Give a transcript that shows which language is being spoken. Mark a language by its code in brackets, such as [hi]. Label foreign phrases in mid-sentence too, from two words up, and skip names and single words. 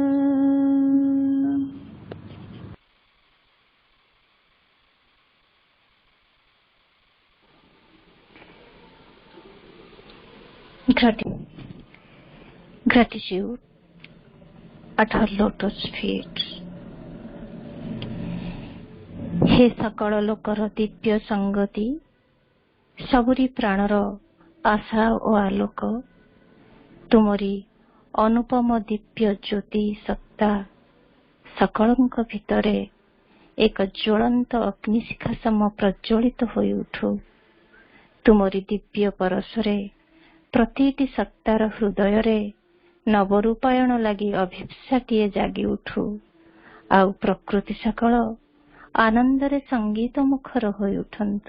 [en] Gratitude at her lotus feet. [or] ହେ ସକଳ ଲୋକର ଦିବ୍ୟ ସଙ୍ଗତି ସବୁରି ପ୍ରାଣର ଆଶା ଔର ଆଲୋକ ତୁମରି ଅନୁପମ ଦିବ୍ୟ ଜ୍ୟୋତି ସତ୍ତା ସକଳଙ୍କ ଭିତରେ ଏକ ଜ୍ୱଳନ୍ତ ଅଗ୍ନିଶିଖା ସମ ପ୍ରଜ୍ୱଳିତ ହୋଇ ଉଠୁ। ତୁମରି ଦିବ୍ୟ ପରଶରେ ପ୍ରତିଟି ସତ୍ତାର ହୃଦୟରେ ନବରୂପାୟଣ ଲାଗି ଅଭିପ୍ସାଟିଏ ଜାଗି ଉଠୁ। ଆଉ ପ୍ରକୃତି ସକଳ ଆନନ୍ଦରେ ସଙ୍ଗୀତ ମୁଖର ହୋଇ ଉଠନ୍ତୁ।